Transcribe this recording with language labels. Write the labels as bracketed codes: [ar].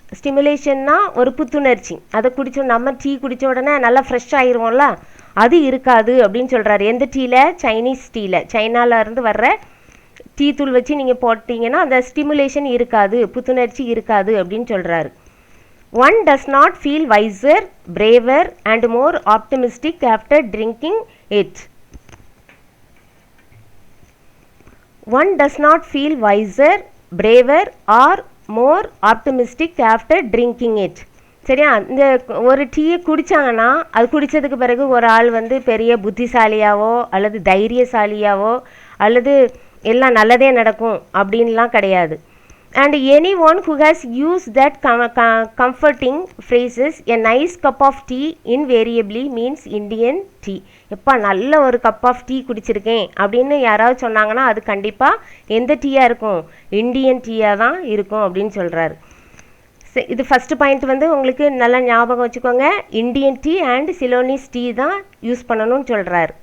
[ta] ஸ்டிமுலேஷன்னா ஒரு புத்துணர்ச்சி. அதை குடித்தோம், நம்ம டீ குடித்த உடனே நல்லா ஃப்ரெஷ் ஆகிருவோம்ல, அது இருக்காது அப்படின்னு சொல்கிறாரு. எந்த டீயில்? சைனீஸ் டீயில். சைனாவிலேருந்து வர்ற டீ தூள் வச்சு நீங்கள் போட்டிங்கன்னா அந்த ஸ்டிமுலேஷன் இருக்காது, புத்துணர்ச்சி இருக்காது அப்படின்னு சொல்கிறாரு. [en] One does not feel wiser, braver and more optimistic after drinking it. One does not feel wiser, braver or more optimistic after drinking it. [ta] சரியா? இந்த ஒரு டீயை குடித்தாங்கன்னா அது குடித்ததுக்கு பிறகு ஒரு ஆள் வந்து பெரிய புத்திசாலியாவோ அல்லது தைரியசாலியாவோ அல்லது எல்லாம் நல்லதே நடக்கும் அப்படின்லாம் கிடையாது. [en] And anyone who has used that comforting phrases, a nice cup of tea invariably means Indian tea. [ta] எப்பா நல்ல ஒரு கப் ஆஃப் டீ குடிச்சிருக்கேன் அப்படின்னு யாராவது சொன்னாங்கன்னா அது கண்டிப்பாக எந்த டீயாக இருக்கும்? இந்தியன் டீயாக தான் இருக்கும் அப்படின்னு சொல்கிறாரு. இது ஃபஸ்ட்டு பாயிண்ட் வந்து உங்களுக்கு நல்லா ஞாபகம் வச்சுக்கோங்க. இந்தியன் டீ அண்ட் சிலோனிஸ் டீ தான் யூஸ் பண்ணணும்னு சொல்கிறாரு.